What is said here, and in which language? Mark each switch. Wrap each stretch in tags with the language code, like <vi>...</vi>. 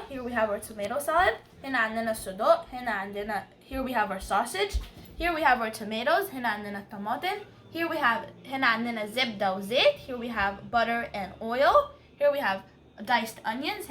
<en>Here we have our tomato salad.</en> <ar>هنا عندنا صدق.</ar> <en>Here we have our sausage. Here we have our tomatoes.</en> <ar>هنا عندنا طماطم.</ar> <en>Here we have</en> <ar>هنا عندنا زبده وزيت.</ar> <en>Here we have butter and oil. Here we have diced onions.</en>